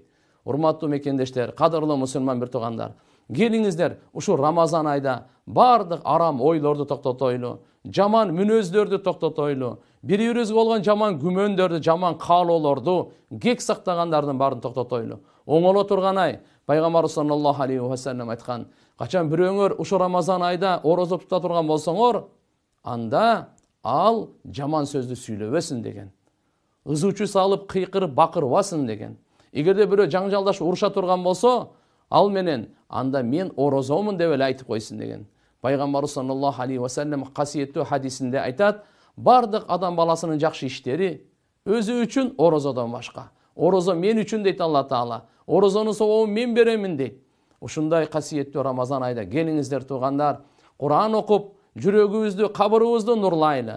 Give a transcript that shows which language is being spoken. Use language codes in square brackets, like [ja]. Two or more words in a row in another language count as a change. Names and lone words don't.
[ky] Урматтуу мекендештер, кадырлуу мусулман бир туугандар, келиңиздер ушу Рамазан айда бардык арам ойлорду токтотойлу, жаман мүнөздөрдү токтотойлу, бири-бирибизге болгон жаман күмөндөрдү, жаман каалоолорду, кек сактагандардын баарын токтотойлу. Оңоло турган ай. Пайгамбарыбыз [ar] صلى الله عليه وسلم [ky] айткан: "Качан бирөөңөр ушу Рамазан айда орозо тута турган болсоңор, анда ал жаман сөздү сүйлөбөсүн деген. Ызучу салып кыйкырып бакырбасын деген. Эгерде бирөө жаңжалдашып уруша турган болсо, ал менен анда мен орозомун деп эле айтып койсун деген. Пайгамбарыбыз [ar] صلى الله عليه وسلم [ky] касиеттүү хадисинде айтат, бардык адам баласынын жакшы иштери өзү үчүн орозодон башка. Орозо мен үчүн дейт Алла Таала. Орозонун сообун мен беремин дейт. Ушундай касиеттүү Рамазан айда келиңиздер туугандар, Кур'ан окуп, жүрөгүбүздү, кабырыбызды нурлайлы.